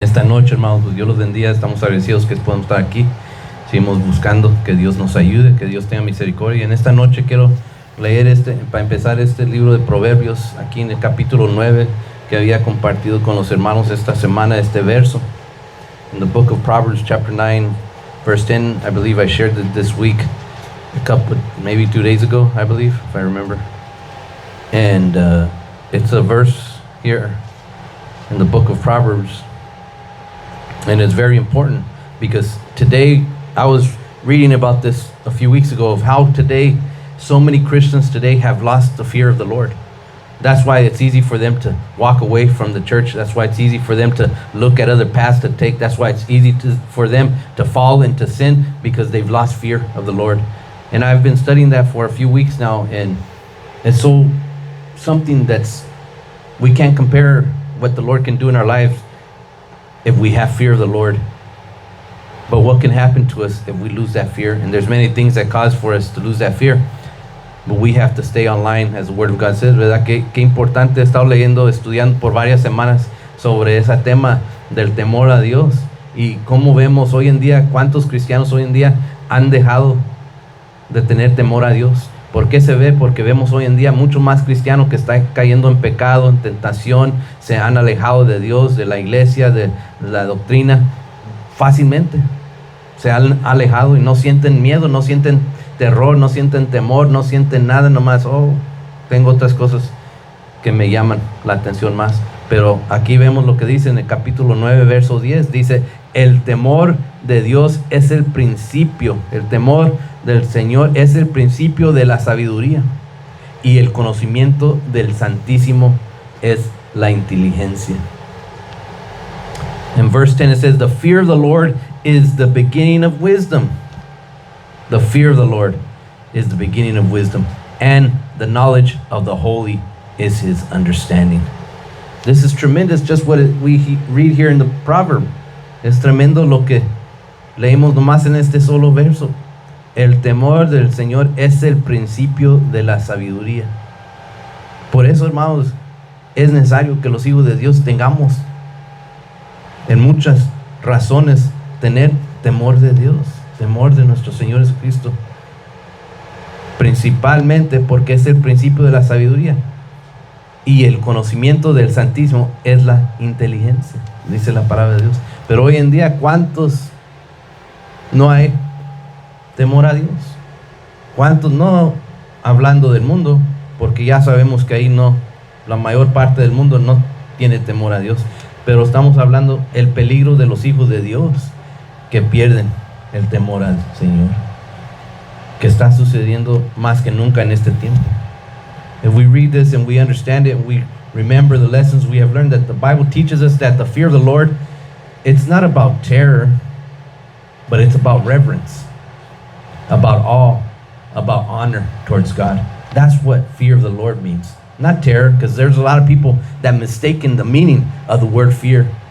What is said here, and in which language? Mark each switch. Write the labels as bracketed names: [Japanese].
[Spanish] Esta noche, hermanos, pues Dios los bendiga. Estamos agradecidos que podemos estar aquí. Seguimos buscando que Dios nos ayude, que Dios tenga misericordia. Y en esta noche quiero leer para empezar este libro de Proverbios, aquí en el capítulo 9, que había compartido con los hermanos esta semana, este verso. [English] In the book of Proverbs, chapter 9, verse 10, I believe I shared it this week, maybe 2 days ago, I believe, if I remember. And it's a verse here in the book of Proverbs. And it's very important because today, I was reading about this a few weeks ago of how today, so many Christians today have lost the fear of the Lord. That's why it's easy for them to walk away from the church. That's why it's easy for them to look at other paths to take. That's why it's easy for them to fall into sin, because they've lost fear of the Lord. And I've been studying that for a few weeks now, and it's something that's, we can't compare what the Lord can do in our lives if we have fear of the Lord. But what can happen to us if we lose that fear? And there's many things that cause for us to lose that fear. But we have to stay online, as the Word of God says, [Spanish] ¿verdad? Qué importante. He estado leyendo, estudiando por varias semanas sobre ese tema del temor a Dios. Y cómo vemos hoy en día, cuántos cristianos hoy en día han dejado de tener temor a Dios. ¿Por qué se ve? Porque vemos hoy en día mucho más cristianos que están cayendo en pecado, en tentación, se han alejado de Dios, de la iglesia, de la doctrina, fácilmente. Se han alejado y no sienten miedo, no sienten terror, no sienten temor, no sienten nada, nomás, tengo otras cosas que me llaman la atención más. Pero aquí vemos lo que dice en el capítulo 9, verso 10, dice, el temor de Dios es el principio, el temor del Señor es el principio de la sabiduría, y el conocimiento del Santísimo es la inteligencia. [English] In verse 10 it says, the fear of the Lord is the beginning of wisdom. The fear of the Lord is the beginning of wisdom, and the knowledge of the holy is his understanding. This is tremendous, just what we read here in the proverb. [Spanish] Es tremendo lo que leímos nomás en este solo verso. El temor del Señor es el principio de la sabiduría. Por eso, hermanos, es necesario que los hijos de Dios tengamos, en muchas razones, tener temor de Dios, temor de nuestro Señor Jesucristo. Principalmente porque es el principio de la sabiduría. Y el conocimiento del Santísimo es la inteligencia, dice la palabra de Dios. Pero hoy en día, ¿cuántos no hay temor a Dios? ¿Cuántos no, hablando del mundo? Porque ya sabemos que ahí no, la mayor parte del mundo no tiene temor a Dios. Pero estamos hablando el peligro de los hijos de Dios que pierden el temor al Señor, que está sucediendo más que nunca en este tiempo. [English] If we read this and we understand it, and we remember the lessons we have learned, that the Bible teaches us that the fear of the Lord, it's not about terror, but it's about reverence, about awe, about honor towards God. That's what fear of the Lord means. Not terror, because there's a lot of people that mistaken the meaning of the word fear.